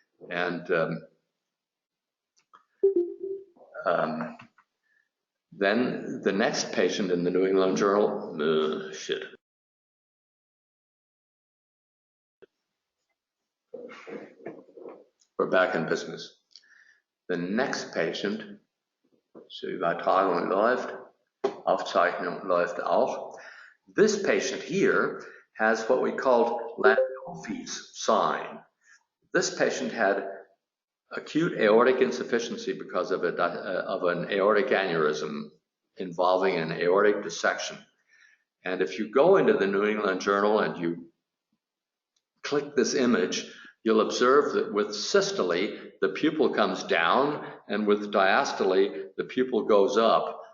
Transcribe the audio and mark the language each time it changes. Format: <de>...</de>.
<en>And then the next patient in the New England Journal, We're back in business. The next patient,</en> <de>so Übertragung läuft, Aufzeichnung läuft auch.</de> <en>This patient here has what we called Landolfi's sign. This patient had acute aortic insufficiency because of an aortic aneurysm involving an aortic dissection. And if you go into the New England Journal and you click this image, you'll observe that with systole, the pupil comes down, and with diastole, the pupil goes up.</en>